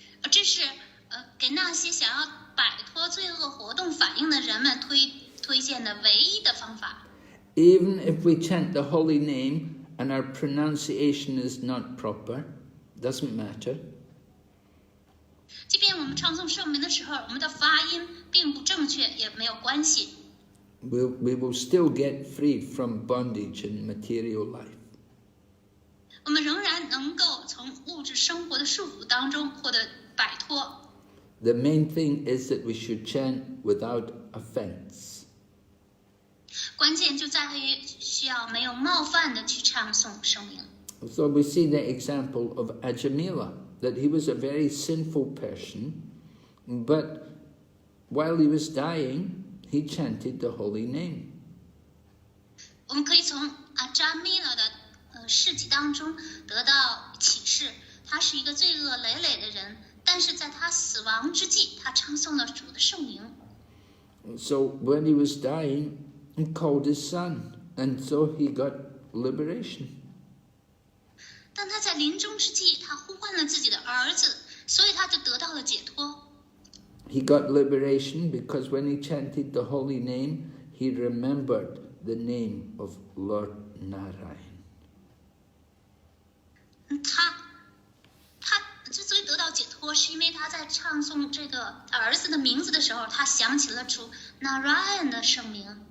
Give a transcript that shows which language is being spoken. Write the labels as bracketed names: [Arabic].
[Chinese] 这是给那些想要摆脱罪恶活动反应的人们推荐的唯一的方法。 [English] Even if we chant the holy name and our pronunciation is not proper, doesn't matter. [Chinese] 即便我们唱诵圣名的时候，我们的发音并不正确，也没有关系。 [English] We will still get freed from bondage in material life. [Chinese] 我们仍然能够从物质生活的束缚当中获得摆脱。 [English] The main thing is that we should chant without offense. [Chinese] 关键就在于需要没有冒犯的去唱诵圣名。 [English] So we see the example of Ajamila, that he was a very sinful person, but while he was dying, he chanted the holy name. [Chinese] 我们可以从阿扎米拉的事迹当中得到启示，他是一个罪恶累累的人，但是在他死亡之际，他唱诵了主的圣名。 [English] So when he was dying, he called his son, and so he got liberation. [Chinese] 但他在临终之际，他呼唤了自己的儿子，所以他就得到了解脱。 [English] He got liberation because when he chanted the holy name, he remembered the name of Lord Narayan. [Chinese] 他之所以得到解脱，是因为他在唱诵这个儿子的名字的时候，他想起了主 Narayan 的圣名。